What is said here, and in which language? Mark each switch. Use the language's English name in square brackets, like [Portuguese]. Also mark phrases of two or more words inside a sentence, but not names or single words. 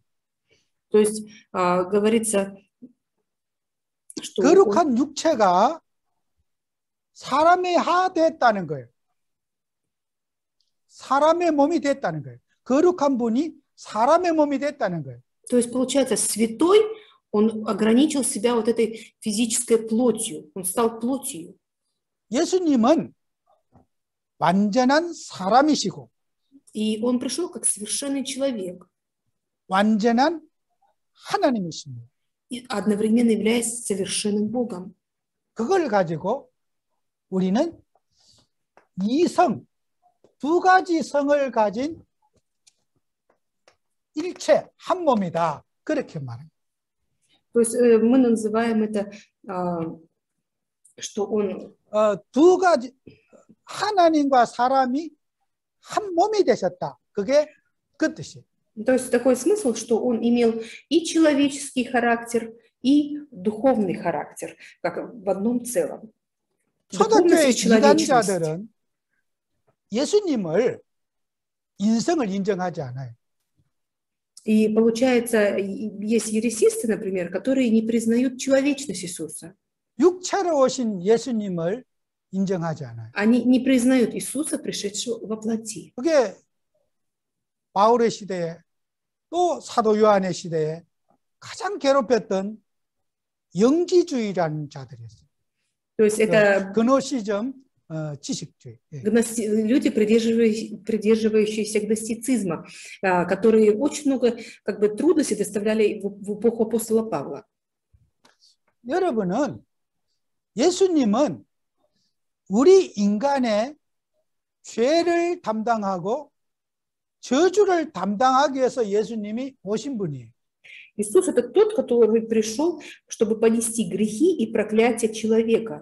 [Russian] То есть говорится, что [Korean] 거룩한 육체가 사람의 하 됐다는 거예요. 사람의 몸이 됐다는 거예요. 거룩한 분이 사람의 몸이 됐다는 거예요. [Russian] То есть получается, святой, он ограничил себя вот этой физической плотью. Он стал плотью. [Korean] 예수님은 완전한 사람이시고 [Russian] И он пришел как совершенный человек. [Korean] 완전한 하나님이십니다. [Russian] И одновременно являясь совершенным Богом. [Korean] 그걸 가지고 우리는 이성, 두 가지 성을 가진 일체, 한 몸이다. 그렇게 말합니다. [Russian] То есть мы называем это, что он... [Korean] 두 가지, 하나님과 사람이 한 몸이 되셨다. 그게 그 뜻이에요. [Russian] То есть такой смысл, что он имел и человеческий характер, и духовный характер, как в одном целом. [Korean] 초대교회 이단자들은 예수님을 인성을 인정하지 않아요. [Russian] И получается, есть ересисты, например, которые не признают человечность Иисуса. [Korean] 육체로 오신 예수님을 인정하지 않아요. [Russian] Они не признают Иисуса, пришедшего во плоти. [Korean] 그게 바울의 시대에 또 사도 요한의 시대에 가장 괴롭혔던 영지주의라는 자들이었어요. [Russian] То есть это [Korean] 그노시즘 지식주의. 예. [Russian] люди, придерживающиеся гностицизма, которые очень много как бы трудностей доставляли в эпоху апостола Павла. [Korean] 여러분은 예수님은 우리 인간의 죄를 담당하고 저주를 담당하기 위해서 예수님이 오신 분이에요. [Russian] Иисус – это тот, который пришел, чтобы понести грехи и проклятия человека.